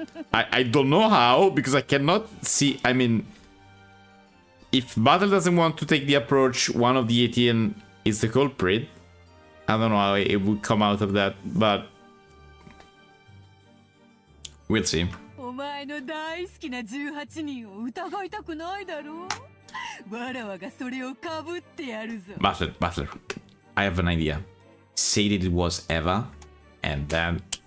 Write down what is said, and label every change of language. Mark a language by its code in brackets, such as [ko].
[en] I don't know how, because I cannot see... I mean... If Battle doesn't want to take the approach, one of the 18 is the culprit. I don't know how it would come out of that, but... We'll see. [ja] お前の大好きな18人を疑いたくないだろう。わらわがそれをかぶってやるぞ。 [en] Battle. I have an idea. Say that it was Eva, and then